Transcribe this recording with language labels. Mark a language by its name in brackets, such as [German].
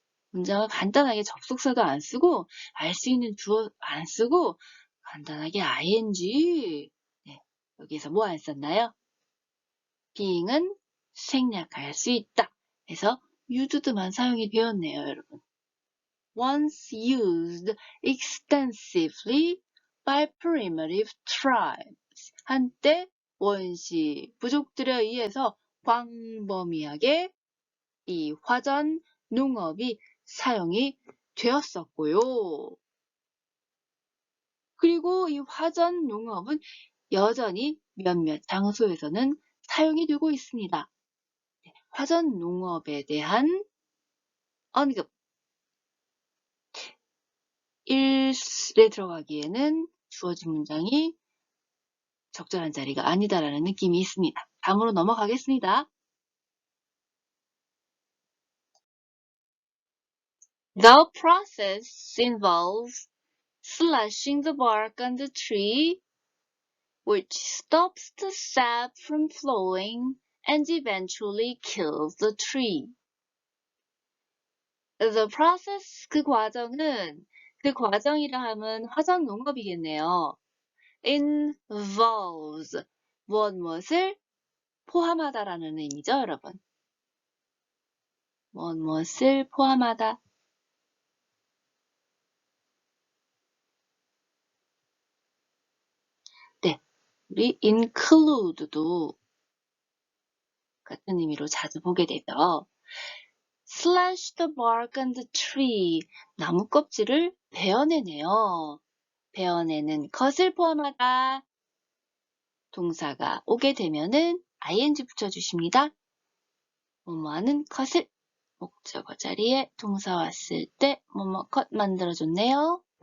[Korean] 문장을 간단하게 접속사도 안 쓰고, 알 수 있는 주어 안 쓰고, 간단하게 ing. 네, 여기서 뭐 안 썼나요? being은 생략할 수 있다. 그래서 used만 사용이 되었네요, 여러분. [English] Once used extensively by primitive tribes. [Korean] 한때 원시 부족들에 의해서 광범위하게 이 화전 농업이 사용이 되었었고요. 그리고 이 화전 농업은 여전히 몇몇 장소에서는 사용이 되고 있습니다. 화전 농업에 대한 언급. 1에 들어가기에는 주어진 문장이 적절한 자리가 아니다라는 느낌이 있습니다. 다음으로 넘어가겠습니다. [English] The process involves slashing the bark on the tree, which stops the sap from flowing and eventually kills the tree. [Korean] The process, 그 과정은, 그 과정이라 하면 화전 농업이겠네요. involves, 무엇을 포함하다라는 의미죠, 여러분. 무엇을 포함하다. 네, 우리 include도 같은 의미로 자주 보게 되죠. [English] Slash the bark on the tree. [Korean] 나무 껍질을 베어내네요. 베어내는 것을 포함하다. 동사가 오게 되면은 ing 붙여주십니다. 뭐뭐하는 것을 목적어 자리에 동사 왔을 때 뭐뭐 것 만들어줬네요.